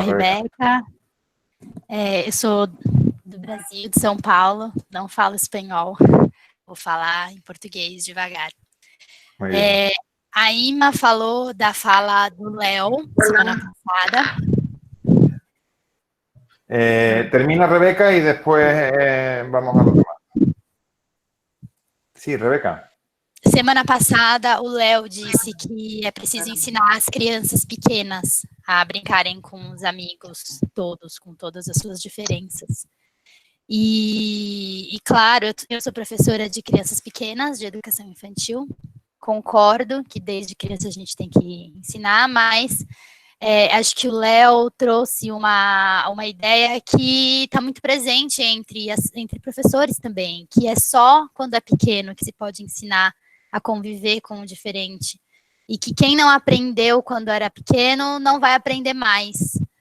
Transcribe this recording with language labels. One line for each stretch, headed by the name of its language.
Portuguese: Rebeca, eu sou do Brasil, de São Paulo, não falo espanhol, vou falar em português devagar. A Ima falou da fala do Léo semana passada.
Spanish: Termina Rebeca y después vamos a lo demás. Sí, Rebeca.
Portuguese: Semana passada, o Léo disse que é preciso ensinar as crianças pequenas a brincarem com os amigos todos, com todas as suas diferenças. E claro, eu sou professora de crianças pequenas, de educação infantil, concordo que desde criança a gente tem que ensinar, mas acho que o Léo trouxe uma ideia que está muito presente entre professores também, que é só quando é pequeno que se pode ensinar a conviver com o diferente, e que quem não aprendeu quando era pequeno não vai aprender mais.